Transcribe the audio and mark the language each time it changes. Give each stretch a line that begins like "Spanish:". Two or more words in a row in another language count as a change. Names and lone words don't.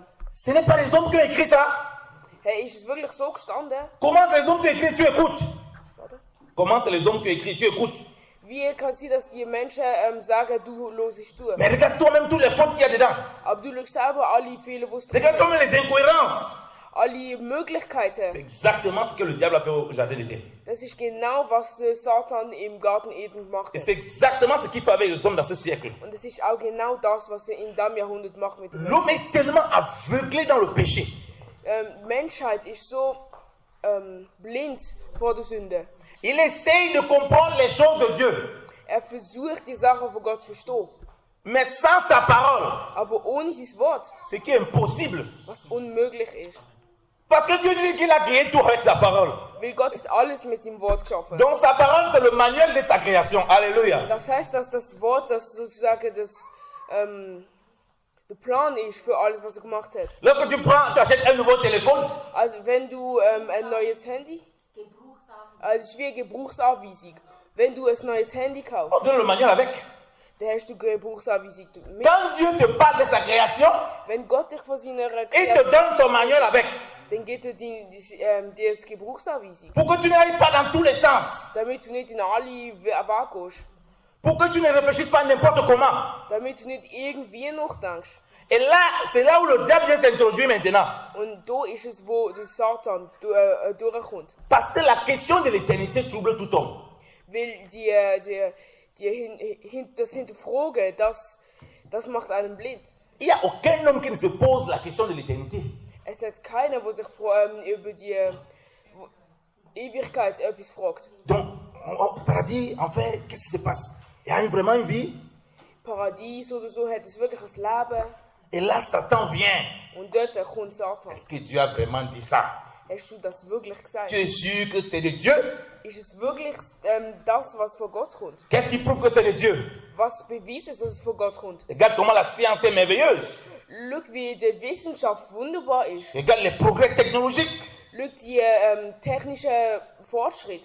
French: Ce n'est pas les hommes qui ont écrit ça.
German: Hey, ist es wirklich so gestanden?
French: Comment c'est les hommes qui ont écrit? Tu écoutes.
German: Warte.
French: Comment c'est les hommes qui ont écrit? Tu écoutes.
German: Wie kann es sein, dass die Menschen sagen, du hörst du?
French: Mais regarde toi-même toutes les fautes qu'il y a dedans.
German: Aber du schaust selber alle Fehler, die es drin
French: Regarde
German: gibt.
French: toi-même les incohérences.
German: Alle Möglichkeiten.
French: C'est exactement ce que le diable a fait au jardin d'Éden.
German: Das ist genau, was Satan im Garten Eden gemacht
French: Et
German: hat.
French: c'est exactement ce qu'il fait avec les hommes dans ce siècle.
German: Und es ist auch genau das, was er in diesem Jahrhundert macht mit den Menschen.
French: L'homme est tellement aveuglé dans le péché.
German: Die Menschheit ist so blind vor der Sünde.
French: Il essaye de comprendre les choses de Dieu.
German: Versucht, die Sachen von Gott zu verstehen.
French: Mais sans sa parole,
German: Aber ohne sein Wort,
French: ce qui est impossible.
German: was unmöglich ist.
French: Parce que Dieu dit qu'il a créé tout avec sa parole.
German: Weil Gott hat alles mit seinem Wort geschaffen.
French: Donc sa parole, c'est le manuel de sa création. Alléluia.
German: Das heißt, dass das Wort, das sozusagen der Plan ist für alles, was er gemacht hat.
French: Lorsque tu achètes un nouveau téléphone,
German: Also wenn du ein neues Handy, das ist wie eine Gebrauchsanweisung. Wenn du ein neues Handy kaufst,
French: on donne le manuel avec.
German: dann hast du eine Gebrauchsanweisung mit.
French: Quand Dieu te parle de sa création,
German: Wenn Gott dich von seiner
French: il te
German: Kreation,
French: donne son manuel avec.
German: dann gibt er dir die Gebrauchsanweisung.
French: Pour que tu n'ailles pas dans tous les sens.
German: Damit du nicht in alle Wege gehst.
French: Pour que tu ne réfléchisses pas n'importe comment.
German: Damit du nicht irgendwie nachdenkst.
French: Et là, c'est là où le diable vient s'introduire maintenant.
German: Und da ist es, wo der Satan durchkommt.
French: Parce que la question de l'éternité trouble tout homme.
German: Weil das Hinterfragen, das macht einen blind.
French: Il n'y a aucun homme qui ne se pose la question de l'éternité.
German: Es hat keiner, der sich über die Ewigkeit etwas fragt.
French: Donc, au paradis, en fait, qu'est-ce qui se passe? Il y a vraiment une vie.
German: Paradies oder so hat es wirklich ein Leben.
French: Et là, Satan vient.
German: Und dort kommt Satan.
French: Est-ce que Dieu a vraiment dit ça?
German: Hast du das wirklich gesagt?
French: Tu es sûr que c'est de Dieu?
German: Ist es wirklich das, was von Gott kommt?
French: Qu'est-ce qui prouve que c'est de Dieu?
German: Was beweist es, dass es von Gott kommt?
French: Regarde comment la science est merveilleuse.
German: Schau, wie die Wissenschaft wunderbar ist.
French: Regarde les progrès technologiques.
German: Schau, die technischen Fortschritte.